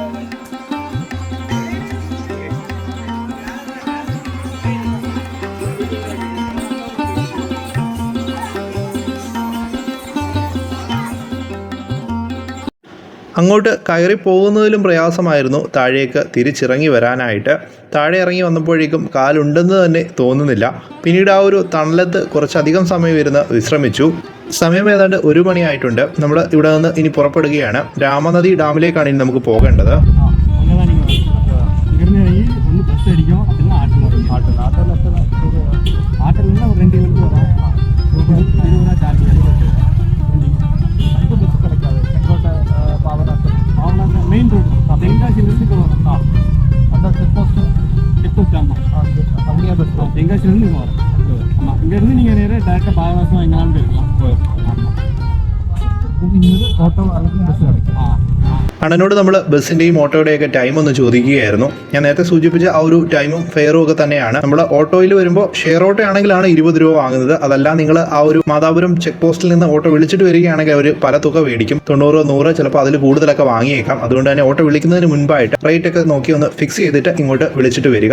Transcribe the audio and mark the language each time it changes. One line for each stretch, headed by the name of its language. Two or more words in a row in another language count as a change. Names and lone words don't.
Malayalam: അങ്ങോട്ട് കയറി പോകുന്നതിലും പ്രയാസമായിരുന്നു താഴേക്ക് തിരിച്ചിറങ്ങി വരാനായിട്ട്. താഴെ ഇറങ്ങി വന്നപ്പോഴേക്കും കാലുണ്ടെന്ന് തന്നെ തോന്നുന്നില്ല. പിന്നീട് ആ ഒരു തണലത്ത് കുറച്ചധികം സമയം ഇരുന്ന് വിശ്രമിച്ചു. സമയം ഏതാണ്ട് 1 മണിയായിട്ടുണ്ട്. നമ്മൾ ഇവിടെ നിന്ന് ഇനി പുറപ്പെടുകയാണ്. രാമനദി ഡാമിലേക്കാണ് ഇനി നമുക്ക് പോകേണ്ടത്.
English: main road
Tamil: தென்காசியிலிருந்து அந்த
English: check post
Tamil: அப்படியே பஸ் தென்காசியிலிருந்து இங்கே வரும். ஆமாம், இங்கேருந்து நீங்கள் நேராக டேரெக்டாக பாபநாசம் எங்கேனாலும் போயிருக்கலாம். இங்கே ஆட்டோ அதுக்கு பஸ் கிடைக்கும்.
Malayalam: അണ്ണനോട് നമ്മൾ ബസ്സിൻ്റെയും ഓട്ടോയുടെയൊക്കെ ടൈം ഒന്ന് ചോദിക്കുകയായിരുന്നു. ഞാൻ നേരത്തെ സൂചിപ്പിച്ച ആ ഒരു ടൈമും ഫെയറും ഒക്കെ തന്നെയാണ്. നമ്മൾ ഓട്ടോയിൽ വരുമ്പോൾ
English: share auto
Malayalam: ആണെങ്കിലാണ് 20 രൂപ വാങ്ങുന്നത്. അതല്ല നിങ്ങൾ ആ ഒരു മാതാപുരം ചെക്ക് പോസ്റ്റിൽ നിന്ന് ഓട്ടോ വിളിച്ചിട്ട് വരികയാണെങ്കിൽ അവർ പല തുക മേടിക്കും. 90, 100, ചിലപ്പോൾ അതിൽ കൂടുതലൊക്കെ വാങ്ങിയേക്കാം. അതുകൊണ്ട് തന്നെ ഓട്ടോ വിളിക്കുന്നതിന് മുൻപായിട്ട് റേറ്റ് ഒക്കെ നോക്കി ഒന്ന് ഫിക്സ് ചെയ്തിട്ട് ഇങ്ങോട്ട് വിളിച്ചിട്ട് വരിക.